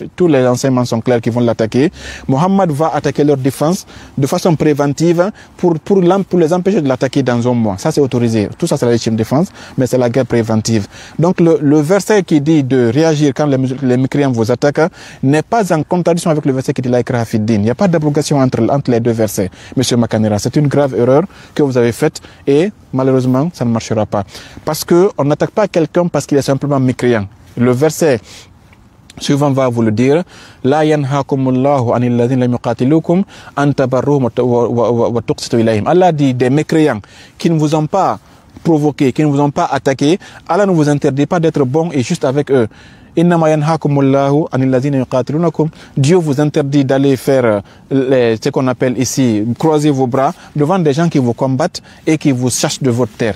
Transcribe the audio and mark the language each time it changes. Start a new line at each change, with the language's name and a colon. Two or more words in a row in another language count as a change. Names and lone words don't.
French: Tous les enseignements sont clairs qu'ils vont l'attaquer. Mohammed va attaquer leur défense de façon préventive pour les empêcher de l'attaquer dans un mois. Ça, c'est autorisé. Tout ça, c'est la légitime défense, mais c'est la guerre préventive. Donc, le verset qui dit de réagir quand les mécréants vous attaquent n'est pas en contradiction avec le verset qui dit
Arabic: لا إكراه في الدين.
French: Il n'y a pas d'abrogation entre les deux versets. Monsieur Makanira, c'est une grave erreur que vous avez faite et malheureusement, ça ne marchera pas. Parce que on n'attaque pas quelqu'un parce qu'il est simplement mécréant. Le verset suivant va vous le dire.
Arabic: لا ينهاكم الله عن الذين لم يقاتلوكم أن تبروهم وتقسطوا إليهم.
French: Allah dit des mécréants qui ne vous ont pas provoqué, qui ne vous ont pas attaqué. Allah ne vous interdit pas d'être bon et juste avec eux. Dieu vous interdit d'aller faire ce qu'on appelle ici croiser vos bras devant des gens qui vous combattent et qui vous chassent de votre terre.